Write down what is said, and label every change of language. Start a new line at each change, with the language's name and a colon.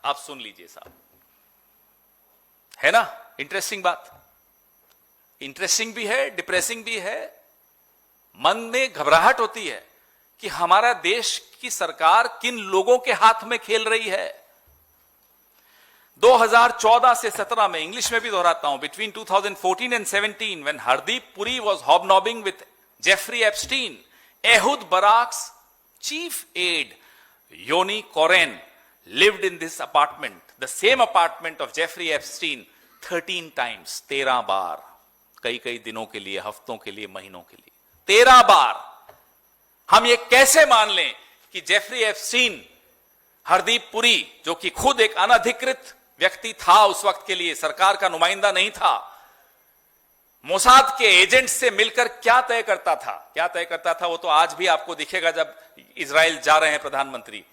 Hindi: आप सुन लीजिए साहब, है ना इंटरेस्टिंग बात. इंटरेस्टिंग भी है, डिप्रेसिंग भी है. मन में घबराहट होती है कि हमारा देश की सरकार किन लोगों के हाथ में खेल रही है. 2014 से 17 में, इंग्लिश में भी दोहराता हूं,
English: between 2014 and 17 when Hardeep Puri was hobnobbing with Jeffrey Epstein, Ehud Barak's chief aide Yoni Koren lived in this apartment, the same apartment of Jeffrey Epstein 13 times,
Hindi: 13 बार, कई कई दिनों के लिए, हफ्तों के लिए, महीनों के लिए, 13 बार. हम ये कैसे मान लें कि जेफरी एप्स्टीन, हरदीप पुरी, जो कि खुद एक अनधिकृत व्यक्ति था उस वक्त के लिए, सरकार का नुमाइंदा नहीं था, मोसाद के एजेंट से मिलकर क्या तय करता था, क्या तय करता था वो तो आज भी आपको दिखेगा जब इजराइल जा रहे हैं प्रधानमंत्री.